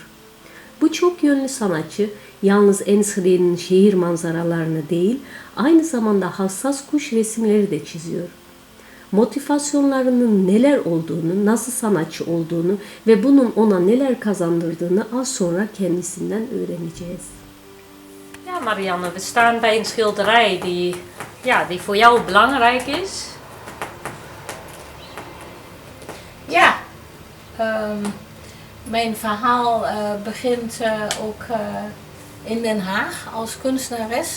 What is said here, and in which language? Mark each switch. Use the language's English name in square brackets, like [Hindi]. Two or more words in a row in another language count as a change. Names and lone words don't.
[Turkish] Bu çok yönlü sanatçı yalnız Enschede'nin şehir manzaralarını değil, aynı zamanda hassas kuş resimleri de çiziyor. Motivasyonlarının neler olduğunu, nasıl sanatçı olduğunu ve bunun ona neler kazandırdığını az sonra kendisinden öğreneceğiz. [Dutch] Ja, Marianne, we staan bij een schilderij die voor jou belangrijk is. Ja, mijn verhaal begint ook in Den Haag als kunstenares.